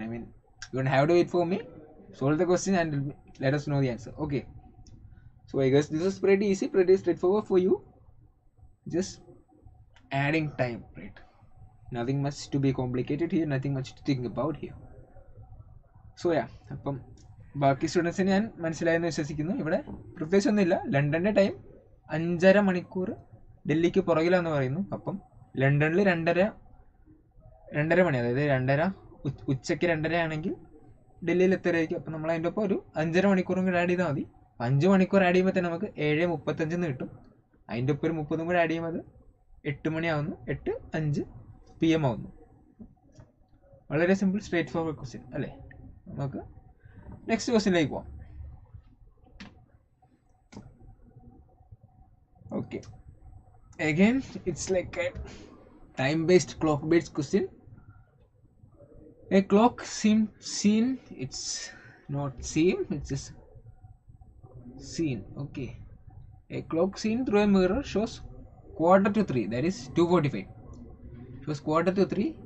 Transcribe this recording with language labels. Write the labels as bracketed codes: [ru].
[en] I mean, you don't have to wait for me. Solve the question and let us know the answer. Okay. So I guess this is pretty easy, pretty straightforward for you. Just adding time, right? Nothing much to be complicated here. Nothing much to think about here. So yeah, [ml] അപ്പം ബാക്കി സ്റ്റുഡൻസിന് ഞാൻ മനസ്സിലായെന്ന് വിശ്വസിക്കുന്നു. ഇവിടെ പ്രത്യേകിച്ച് ഒന്നുമില്ല. ലണ്ടൻ്റെ time 5.5 മണിക്കൂർ ഡൽഹിക്ക് പുറകിലാന്ന് പറയുന്നു. അപ്പം ലണ്ടനിൽ 2:30 മണി, അതായത് 2:30 ഉച്ചയ്ക്ക് 2:30 ആണെങ്കിൽ ഡൽഹിയിൽ എത്തരായിരിക്കും. അപ്പം നമ്മൾ അതിൻ്റെ ഒപ്പം ഒരു 5.5 മണിക്കൂറും കൂടെ ആഡ് ചെയ്താൽ മതി. 5 മണിക്കൂർ ആഡ് ചെയ്യുമ്പോൾ തന്നെ നമുക്ക് 7:35 കിട്ടും. അതിൻ്റെ ഒപ്പം ഒരു 30 കൂടെ ആഡ് ചെയ്യുമ്പോൾ അത് 8 മണിയാവുന്നു. 8:05 PM ആവുന്നു. വളരെ സിമ്പിൾ, സ്ട്രേറ്റ് ഫോർവേഡ് ക്വസ്റ്റ്യൻ അല്ലേ? നമുക്ക് നെക്സ്റ്റ് ക്വസ്റ്റ്യനിലേക്ക് പോവാം. [en] Okay, again it's like a time based clock based question. A clock seen, it's not seen, it's just seen. Okay, a clock seen through a mirror shows 2:45, that is 2:45. Shows 2:45.